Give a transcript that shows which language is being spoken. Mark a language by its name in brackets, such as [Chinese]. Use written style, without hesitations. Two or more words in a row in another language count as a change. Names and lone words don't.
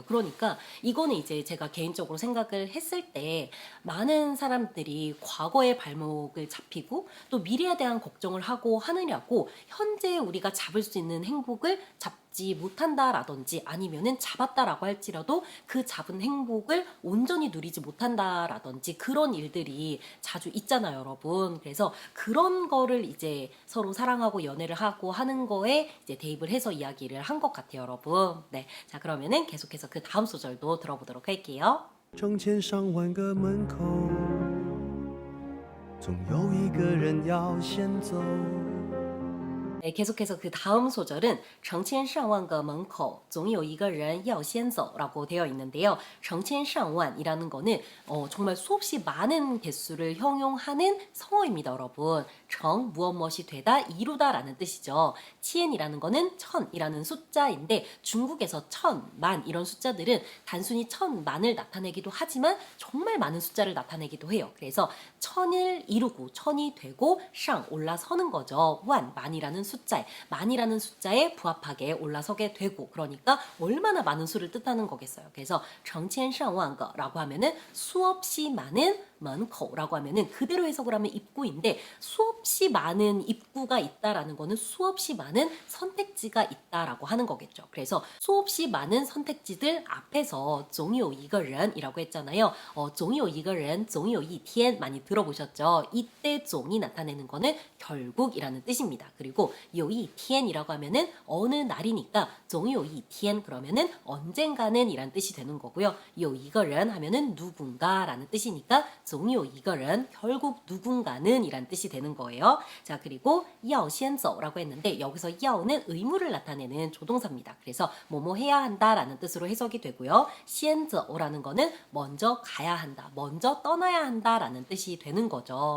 [Korean] 그러니까 이거는 이제 제가 개인적으로 생각을 했을 때 많은 사람들이 과거의 발목을 잡히고 또 미래에 대한 걱정을 하고 하느냐고 현재 우리가 잡을 수 있는 행복을 잡지 못한다라든지 아니면은 잡았다라고 할지라도 그 잡은 행복을 온전히 누리지 못한다라든지 그런 일들이 자주 있잖아요, 여러분. 그래서 그런 거를 이제 서로 사랑하고 연애를 하고 하는 거에 이제 대입을 해서 이야기를 한 것 같아요, 여러분. 네, 자 그러면은 계속해서 그 다음 소절도 들어보도록 할게요. [Chinese] 成千上万个门口，总有一个人要先走。 [Korean] 네, 계속해서 그 다음 소절은 [Chinese] 成千上万个门口总有一个人要先走 [Korean] 라고 되어 있는데요. 成千上万 이라는 거는 정말 수없이 많은 개수를 형용하는 성어입니다, 여러분. 정, 무엇 되다, 이루다 라는 뜻이죠. 치엔이라는 거는 천이라는 숫자인데 중국에서 천, 만 이런 숫자들은 단순히 천, 만을 나타내기도 하지만 정말 많은 숫자를 나타내기도 해요. 그래서 천을 이루고 천이 되고 상 올라서는 거죠. 완, 만이라는 숫자에 만이라는 숫자에 부합하게 올라서게 되고 그러니까 얼마나 많은 수를 뜻하는 거겠어요. 그래서 [Chinese] 成千上万个 [Korean] 라고 하면은 수없이 많은 门口 라고 하면은 그대로 해석을 하면 입구인데 수없이 많은 입구가 있다라는 거는 수없이 많은 선택지가 있다라고 하는 거겠죠. 그래서 수없이 많은 선택지들 앞에서 [Chinese] 总有一个人 [Korean] 이라고 했잖아요. [Chinese] 总有一个人总有一天 [Korean] 많이 들어보셨죠? 이때 总이 나타내는 거는 결국이라는 뜻입니다. 그리고 [Chinese] 有一天 [Korean] 이라고 하면은 어느 날이니까 [Chinese] 总有一天 [Korean] 그러면은 언젠가는 이란 뜻이 되는 거고요. [Chinese] 有一个人 [Korean] 하면은 누군가라는 뜻이니까 [Chinese] 总有一个人 [Korean] 결국 누군가는 이란 뜻이 되는 거예요. 자, 그리고 [Chinese] 要先走 [Korean] 라고 했는데 여기서 要는 의무를 나타내는 조동사입니다. 그래서 뭐뭐 해야 한다라는 뜻으로 해석이 되고요. [Chinese] 先走 [Korean] 라는 거는 먼저 가야 한다, 먼저 떠나야 한다라는 뜻이 되는 거죠.